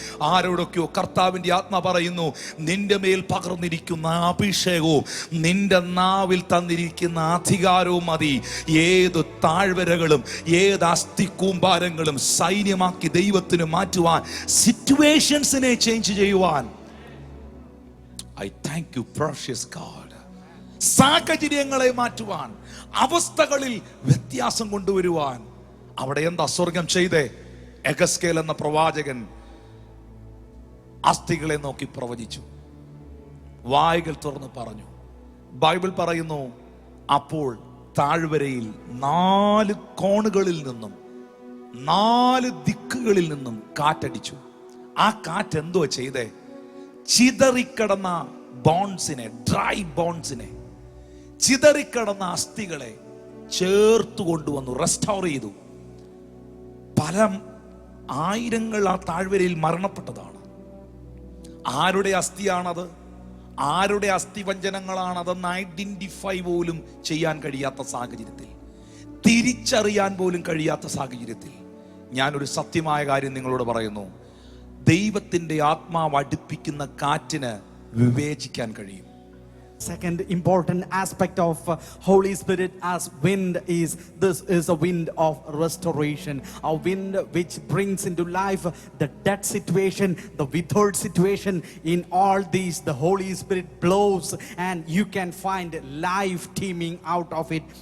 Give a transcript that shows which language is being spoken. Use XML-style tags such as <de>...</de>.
<ml>ആരോടൊക്കെയോ കർത്താവിന്റെ ആത്മ പറയുന്നു, നിന്റെ മേൽ പകർന്നിരിക്കുന്ന അഭിഷേകവും നിന്റെ നാവിൽ തന്നിരിക്കുന്ന അധികാരവും മതി ഏത് താഴ്വരകളും ഏത് അസ്ഥിക്കൂമ്പാരങ്ങളും സൈന്യമാക്കി ദൈവത്തിന് മാറ്റുവാൻ, സിറ്റുവേഷൻസിനെ ചേഞ്ച് ചെയ്യുവാൻ.</ml> <en>I thank you, precious God.</en> <ml>സാഹചര്യങ്ങളെ മാറ്റുവാൻ, അവസ്ഥകളിൽ വ്യത്യാസം കൊണ്ടുവരുവാൻ. അവിടെ എന്താ സ്വർഗം ചെയ്തേ? എഗസ്കേൽ എന്ന പ്രവാചകൻ അസ്ഥികളെ നോക്കി പ്രവചിച്ചു, വായ്കൾ തുറന്ന് പറഞ്ഞു. ബൈബിൾ പറയുന്നു, അപ്പോൾ താഴ്വരയിൽ 4 കോണുകളിൽ നിന്നും 4 ദിക്കുകളിൽ നിന്നും കാറ്റടിച്ചു. ആ കാറ്റ് എന്തോ ചെയ്തേ? ചിതറിക്കിടന്ന ബോൺസിനെ, ഡ്രൈ ബോൺസിനെ, ചിതറിക്കിടന്ന അസ്ഥികളെ ചേർത്തു കൊണ്ടുവന്നു, റെസ്റ്റോർ ചെയ്തു. പല ആയിരങ്ങൾ ആ താഴ്വരയിൽ മരണപ്പെട്ടതാണ്. ആരുടെ അസ്ഥിയാണത്? ആരുടെ അസ്ഥിവഞ്ചനങ്ങളാണതെന്ന് ഐഡന്റിഫൈ പോലും ചെയ്യാൻ കഴിയാത്ത സാഹചര്യത്തിൽ, തിരിച്ചറിയാൻ പോലും കഴിയാത്ത സാഹചര്യത്തിൽ, ഞാനൊരു സത്യമായ കാര്യം നിങ്ങളോട് പറയുന്നു. ദൈവത്തിന്റെ ആത്മാവ് അടുപ്പിക്കുന്ന കാറ്റിന് വിവേചിക്കാൻ കഴിയും.</ml> <en>Second important aspect of Holy Spirit as wind is this is a wind of restoration, a wind which brings into life the dead situation, the withered situation. In all these the Holy Spirit blows and you can find life teeming out of it.</en>